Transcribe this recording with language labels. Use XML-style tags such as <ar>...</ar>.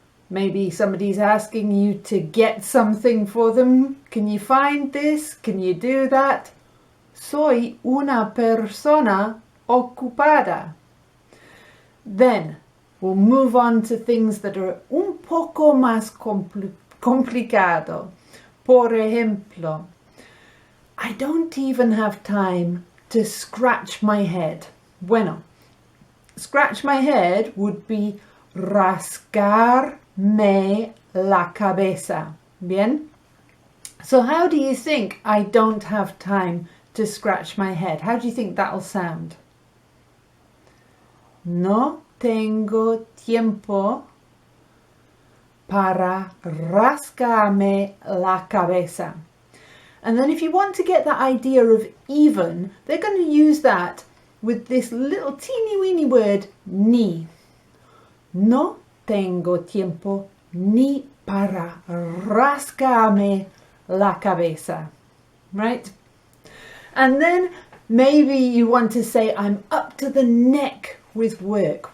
<en>Maybe somebody's asking you to get something for them. Can you find this? Can you do that?</en> <es>Soy una persona ocupada.</es> <en>Then we'll move on to things that are</en> <es>un poco más complicado. Por ejemplo,</es> <en>I don't even have time to scratch my head.</en> <es>Bueno,</es> <en>scratch my head would be</en> <es>rascarme la cabeza. Bien?</es> <en>So how do you think I don't have time to scratch my head? How do you think that'll sound?</en> <es>No tengo tiempo para rascarme la cabeza.</es> <en>And then if you want to get that idea of even, they're going to use that with this little teeny weeny word, ni.</en> <es>No tengo tiempo ni para rascarme la cabeza.</es> <en>Right? And then maybe you want to say, I'm up to the neck with work.</en>